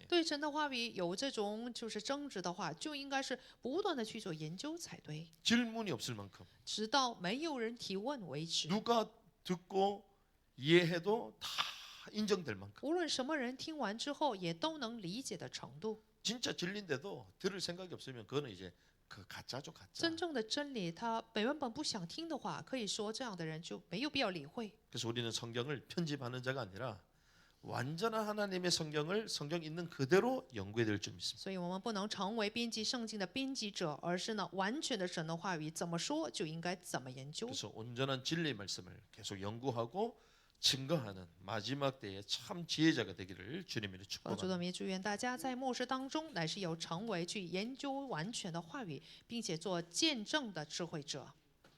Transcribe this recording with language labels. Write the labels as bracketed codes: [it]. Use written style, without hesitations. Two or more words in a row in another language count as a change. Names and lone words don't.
[zh] 对神的话语有这种就是争执的话，就应该是不断的去做研究才对， [ko] 질문이 없을 만큼 [zh] 直到没有人提问为止。 [ko] 누가 듣고 이해해도 다 인정될 만큼 [zh] 无论什么人听完之后，也都能理解的程度。 [ko] 진짜 진리인데도 들을 생각이 없으면 그거는 이제 그 가짜죠 가짜. [zh] 真正的真理，他原本不想听的话，可以说这样的人就没有必要理会。 [ko] 그래서 우리는 성경을 편집하는 자가 아니라 완전한 하나님의 성경을 성경 있는 그대로 연구해야 될 줄 믿습니다. [zh] 所以我们不能成为编辑圣经的编辑者，而是呢，完全的神的话语怎么说就应该怎么研究。 [ko] 그래서 온전한 진리의 말씀을 계속 연구하고 증거하는 마지막 때에 참 지혜자가 되기를 주님으로 [zh] 主 [ko] 축복합니다. [zh] 的名祝愿大家在末世当中，乃是有成为去研究完全的话语，并且做见证的智慧者。